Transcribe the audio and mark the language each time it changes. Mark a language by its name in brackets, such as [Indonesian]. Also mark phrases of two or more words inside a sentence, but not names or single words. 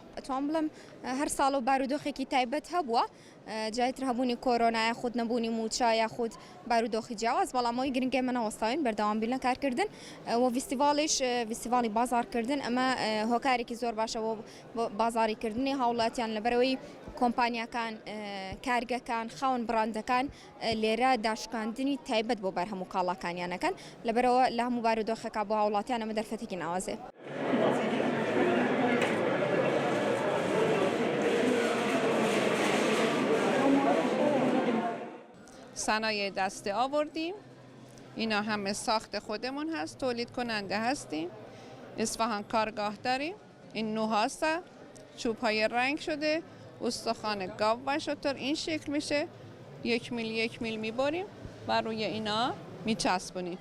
[Central Kurdish] ئەتوان بڵم هەر ساڵ و بارودۆخێکی تایبەت هەبووە، جایتر هەبوونی کۆرۆنا یاخود نەبوونی موچا یاخود بارودۆخی جیاواز، بەڵامەوەی گرنگی منە وەستاوین بەردەوامبیل لە کارکردن و فیستیڤاڵیش فیستیڤاڵی بازارکردن ئەمە هۆکارێکی زۆر باشە بۆ بازاریکردنی هاوڵاتیان، لەبەرەوەی کۆمپانیاکان کارگەکان خاون براندەکان لێرە داشکاندنی تایبەت بۆ بەرهەم و کاڵاکانیانەکەن، لەبەرەوە لە هەموو بارودۆخەکە بۆ هاوڵاتیان ئەمە دەرفەتێکی ناوازێ. [Persian] صنایع دستی آوردیم، اینا همه ساخت خودمون هست، تولید کننده هستیم. اصفهان کارگاه داریم، این نوهاست، چوب های رنگ شده، استخوان گاو و شتر این شکل میشه، 1 میل میبریم و روی اینا میچسبونیم.